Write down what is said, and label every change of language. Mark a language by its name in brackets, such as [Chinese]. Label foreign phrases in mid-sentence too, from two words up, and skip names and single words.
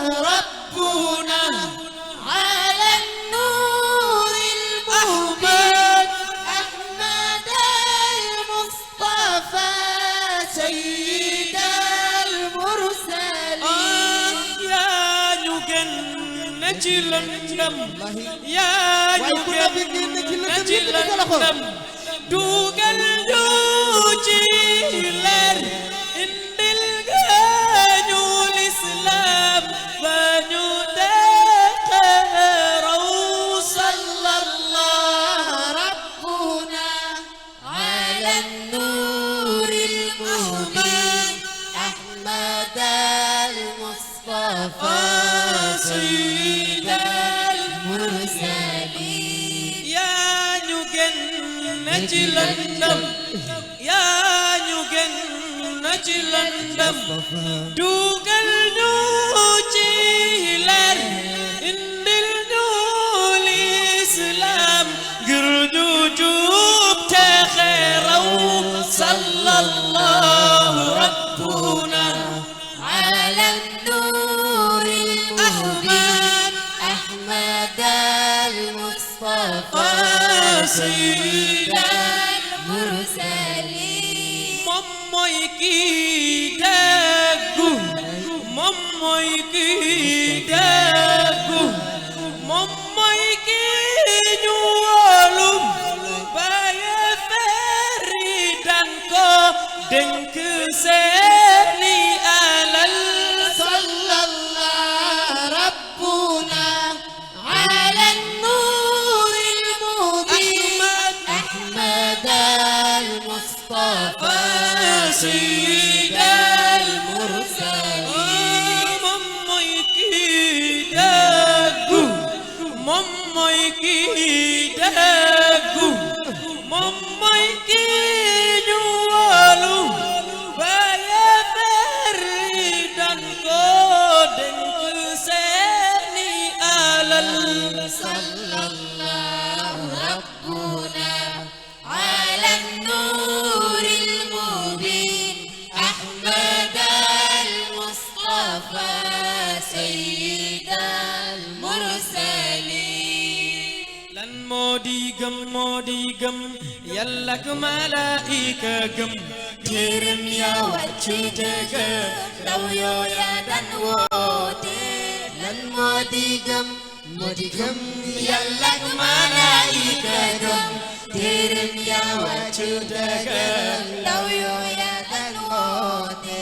[Arabic] ربنا على النور أحمد أحمد المصطفى سيد المرسلين [Wolof] يا ci lëndëm wallahi yaa ñu waaye ku nabi génn ci lëndëm ci yëpp dugal ko lëndëm dugal ñu ci leer indil gaañu lislaam ba ñu deqaraw sallallahu [Arabic] ربنا على النور المبين أحمد المصطفى سيد المرسلين [Wolof] yaa ñu génn ci lëndëm yaa ñu génn ci lëndëm dugal ñu ci leer indil ñu lislaam ngir ñu jub te xeeraw [Arabic] صلى الله ربنا على النور المبين أحمد المصطفى سيد المرسلين [Wolof] moom mooy kii dëggu moom mooy kii dëggu moom mooy kii ñu wóolu bàyyi feri dan ko dénk seeni alal [Arabic] صلى الله ربنا على النور المبين أحمد المصطفى سيد المرسلين [Wolof] moom mooy kii dëggu moom mooy kii dëggu moom mooy kii ñu wóolu bàyyi feri dan ko dénk seeni alal [Arabic] صلى الله ربنا على النور المبين أحمد المصطفى سيد المرسلين [Wolof] lan moo di gëm yàlla ak malaayika gëm téereem ya wàcc te gëm ndaw yooya dan woote lan moo di gëm yàlla ak malaayika gëm téereem ya wàcc te gëm ndaw yooya dan woote